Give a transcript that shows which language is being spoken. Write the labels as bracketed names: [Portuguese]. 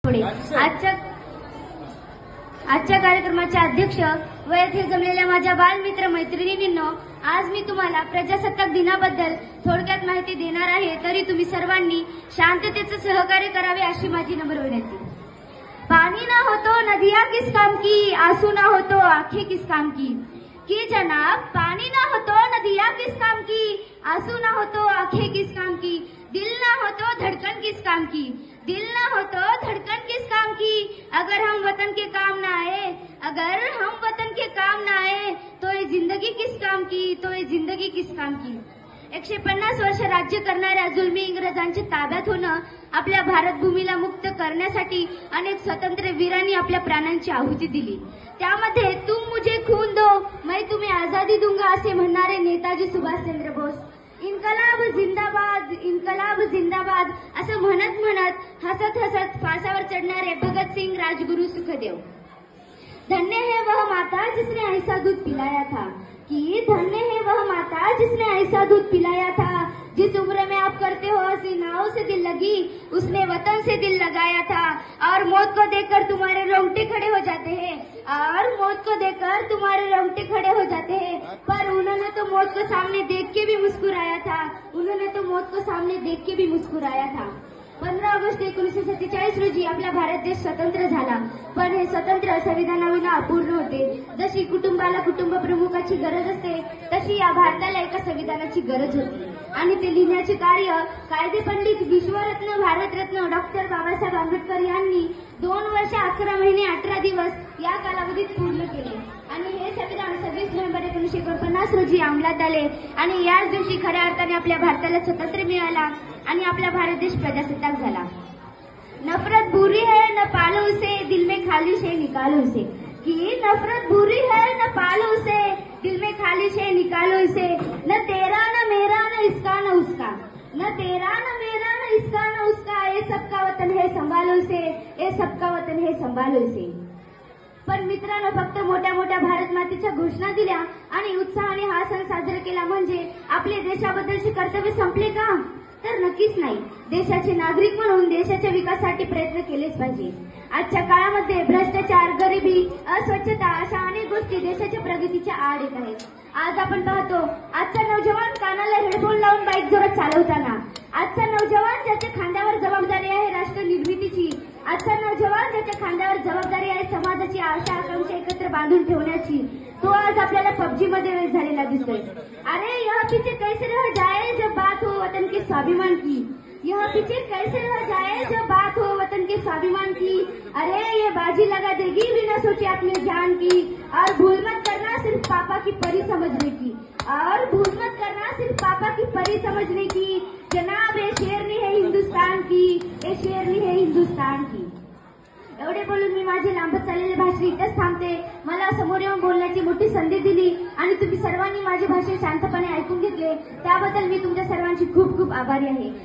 [Marathi] पुढे आजच्या कार्यक्रमाचे अध्यक्ष व येथे जमलेल्या माझ्या बालमित्र मैत्रिणींनो, आज मी तुम्हाला प्रजासत्ताक दिनाबद्दल थोडक्यात माहिती देणार आहे. तरी तुम्ही सर्वांनी शांततेचं सहकार्य करावे अशी माझी नम्र विनंती. [Hindi] पानी ना हो तो नदियां किस काम की, आंसू ना हो तो आंखें किस काम की जनाब. पानी ना हो तो नदियां किस काम की, आंसू ना हो तो आंखें किस काम की, दिल ना हो तो धड़कन किस काम की, दिल ना हो तो धड़कन किस काम की. अगर हम वतन के काम ना आए, अगर हम वतन के काम ना आए, तो ये जिंदगी किस काम की, तो ये जिंदगी किस काम की. [Marathi] 150 वर्ष राज्य करणाऱ्या जुलमी इंग्रजांच्या ताब्यात होणं, आपल्या भारत भूमीला मुक्त करण्यासाठी अनेक स्वतंत्र वीरांनी आपल्या प्राणांची आहुती दिली. त्यामध्ये [Hindi] तुम मुझे खून दो मैं तुम्हें आजादी दूंगा [Marathi] असे म्हणणारे नेताजी सुभाषचंद्र बोस, [Hindi] इन्कलाब जिंदाबाद, इन्कलाब जिंदाबाद [Marathi] असं म्हणत म्हणत हसत हसत फासावर चढणारे भगतसिंग, राजगुरु, सुखदेव. [Hindi] धन्य है वह माता जिसने ऐसा दूध पिलाया था, कि धन्य है वह माता जिसने ऐसा दूध पिलाया था. जिस उम्र में आप करते हो हंसी नाव से दिल लगी, उसने वतन से दिल लगाया था. और मौत को देखकर तुम्हारे रोंगटे खड़े हो जाते हैं, और मौत को देखकर तुम्हारे रोंगटे खड़े हो जाते हैं. पर उन्होंने तो मौत को सामने देख के भी मुस्कुराया था, उन्होंने तो मौत को सामने देख के भी मुस्कुराया था. [Marathi] 15 ऑगस्ट 1947 रोजी आपला भारत देश स्वतंत्र झाला. पण हे स्वतंत्र संविधानाविना अपूर्ण होते. जशी कुटुंबाला कुटुंब प्रमुखाची गरज असते, तशी या भारताला एका संविधानाची गरज होती. आणि ते लिहिण्याचे कार्य कायदे पंडित, विश्वरत्न, भारतरत्न डॉक्टर बाबासाहेब आंबेडकर यांनी 2 वर्ष 11 महिने 18 दिवस या कालावधीत पूर्ण केले. आणि हे संविधान 26 नोव्हेंबर 1949 रोजी अंमलात आले. आणि याच दिवशी खऱ्या अर्थाने आपल्या भारताला स्वातंत्र्य मिळाला आणि आपला भारत देश प्रजासत्ताक झाला. [Hindi] नफरत बुरी है न पालो उसे, दिल में खाली शे निकालो उसे. कि नफरत बुरी है न पालो उसे, दिल में खाली शे निकालो इसे. न तेरा न मेरा न इसका न उसका, न तेरा न मेरा न इसका न उसका. ये सबका वतन है संभालो इसे, ये सबका वतन है संभालो इसे. [Marathi] पण मित्रांनो, फक्त मोठ्या मोठ्या भारत मातेच्या घोषणा दिल्या आणि उत्साहाने हा सण साजरा केला म्हणजे आपले देशाबद्दलचे कर्तव्य संपले का? तर नक्कीच नाही. देशाचे नागरिक म्हणून देशाच्या विकासासाठी प्रयत्न केलेच पाहिजे. आजच्या काळामध्ये भ्रष्टाचार, गरिबी, अस्वच्छता अशा अनेक गोष्टी देशाच्या प्रगतीच्या आड येत आहेत. आज आपण पाहतो आजचा नौजवान कानाला हेडफोन लावून बाईक जोरात चालवताना, आजचा नौजवान ज्याच्या खांद्यावर जबाबदारी आहे राष्ट्र निर्मितीची, आजचा नौजवान ज्याच्या खांद्यावर जबाबदारी आहे समाजाची आशा आकांक्षा एकत्र बांधून ठेवण्याची, तो आज आपल्याला पबजी मध्ये वेळ झालेला दिसतोय. [Hindi] अरे यह पीछे कैसे रह जाए जब बात हो वतन के स्वाभिमान की, यह पीछे कैसे रह जाए जब बात हो वतन के स्वाभिमान की. अरे ये बाजी लगा देगी बिना सोचे अपनी जान की. और भूल मत करना सिर्फ पापा की परी समझने की, और भूल मत करना सिर्फ पापा की परी समझने की. जनाब ये शेरनी है हिंदुस्तान की, ये शेरनी है हिंदुस्तान की. [Marathi] एवढे बोलून मी माझे लांबत चाललेले भाषण इथेच थांबते. मला समोर येऊन बोलण्याची मोठी संधी दिली आणि तुम्ही सर्वांनी माझे भाषण शांतपणे ऐकून घेतले, त्याबद्दल मी तुमच्या सर्वांची खूप खूप आभारी आहे.